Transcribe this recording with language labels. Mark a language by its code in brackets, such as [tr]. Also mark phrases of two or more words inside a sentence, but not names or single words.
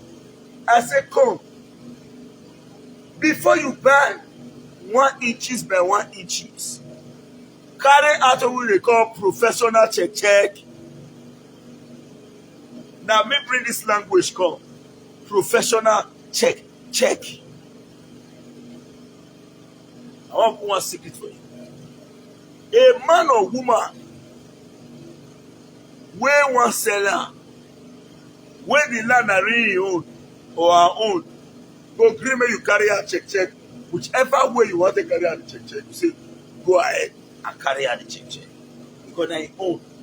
[pcm] I say, come, before you buy 1 inches by 1 inches, carry out what they call professional check. Now me bring this language come. Professional check. I want to put one secret for you. A man or woman wey wan sell am, wey the land na really own or her own, go gree make you carry out check. Whichever way you want to carry out the check, you say go ahead and carry out the check because na your own.